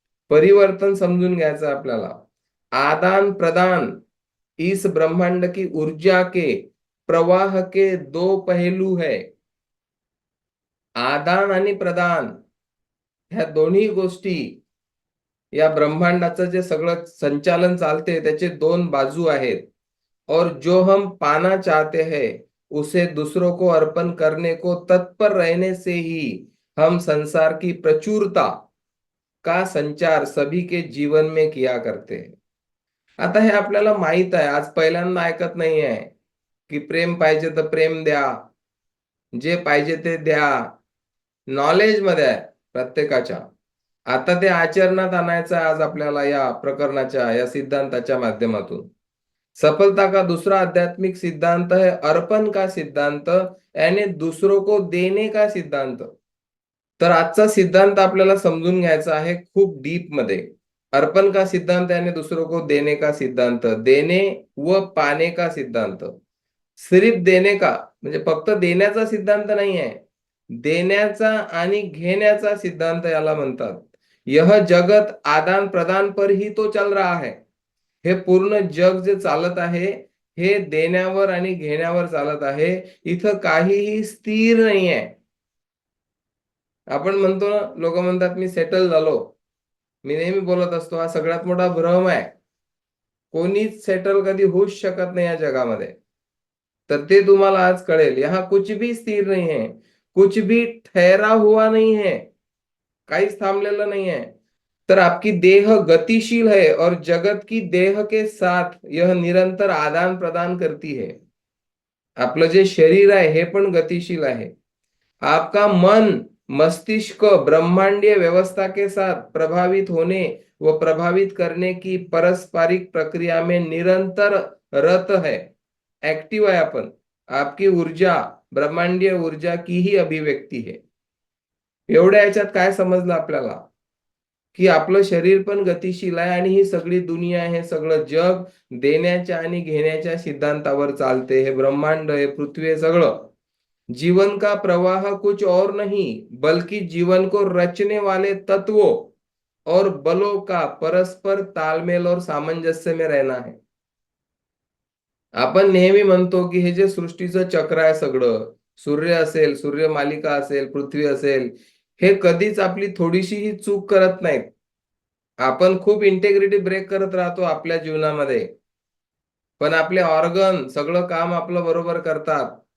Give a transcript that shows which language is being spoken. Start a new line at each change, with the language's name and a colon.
Marathi: परिवर्तन समजून घ्यायचं आपल्याला.
Hindi: आदान प्रदान इस ब्रह्मांड की ऊर्जा के प्रवाह के दो पहलू है।
Marathi: आदान आणि प्रदान ह्या दोन्ही गोष्टी, या ब्रह्मांडाचं जे सगळं संचालन चालते त्याचे दोन बाजू आहेत.
Hindi: और जो हम पाना चाहते हैं उसे दूसरों को अर्पण करने को तत्पर रहने से ही हम संसार की प्रचुरता का संचार सभी के जीवन में किया करते हैं.
Marathi: आता हे आपल्याला माहित आहे, आज पहिल्यांदा ऐकत नाही आहे की प्रेम पाहिजे तर प्रेम द्या, जे पाहिजे ते द्या. नॉलेज मध्ये आहे प्रत्येकाच्या. आता ते आचरणात आणायचं आज आपल्याला या प्रकरणाच्या, या सिद्धांताच्या माध्यमातून.
Hindi: सफलता का दूसरा आध्यात्मिक सिद्धांत है अर्पण का सिद्धांत, यानी दूसरों को देने का सिद्धांत.
Marathi: तर आजचा सिद्धांत आपल्याला समजून घ्यायचा आहे खूप डीप मध्ये.
Hindi: अर्पण का सिद्धांत यानी दूसरों को देने का सिद्धांत, देणे व पाने का सिद्धांत.
Marathi: सिर्फ देणे का म्हणजे फक्त देण्याचा सिद्धांत नाही आहे, देण्याचा आणि घेण्याचा सिद्धांत याला म्हणतात.
Hindi: यह जगत आदान प्रदान पर ही तो चल रहा है.
Marathi: हे पूर्ण जग जे चालत आहे हे देण्यावर आणि घेण्यावर चालत आहे. इथं काहीही स्थिर नाही आहे. आपण म्हणतो ना, लोक म्हणतात मी सेटल झालो. मी नेहमी बोलत असतो हा सगळ्यात मोठा भ्रम आहे. कोणीच सेटल कधी होऊच शकत नाही या जगामध्ये. तर ते तुम्हाला आज कळेल.
Hindi: यहाँ कुछ भी स्थिर नहीं है. कुछ भी ठहरा हुआ नहीं है,
Marathi: काहीच थांबलेलं नाही आहे.
Hindi: तर आपकी देह गतिशील है और जगत की देह के साथ यह निरंतर आदान प्रदान करती है.
Marathi: आपलं जे शरीर आहे हे पण गतिशील आहे.
Hindi: आपका मन मस्तिष्क ब्रह्मांडीय व्यवस्था के साथ प्रभावित होने व प्रभावित करने की पारस्परिक प्रक्रिया में निरंतर रत है,
Marathi: एक्टिव आहे आपण.
Hindi: आपकी ऊर्जा ब्रह्मांडीय ऊर्जा की ही अभिव्यक्ती है.
Marathi: एवढ्या याच्यात काय समजलं आपल्याला, की आपलं शरीर पण गतिशील आहे आणि ही सगळी दुनिया, हे सगळं जग देण्याच्या आणि घेण्याच्या सिद्धांतावर चालते. हे ब्रह्मांड, हे पृथ्वी, हे सगळं
Hindi: जीवन का प्रवाह कुछ और नहीं बल्कि जीवन को रचने वाले तत्वों और बलों का परस्पर तालमेल और सामंजस्य में रहना है.
Marathi: आपण नेहमी म्हणतो की हे जे सृष्टीचं चक्र आहे सगळं, सूर्य असेल, सूर्यमालिका असेल, पृथ्वी असेल, हे कधीच आपली थोडीशीही चूक करत नाहीत. आपण खूप इंटेग्रिटी ब्रेक करत राहतो आपल्या जीवनामध्ये, पण आपले ऑर्गन सगळं काम आपलं बरोबर करतात.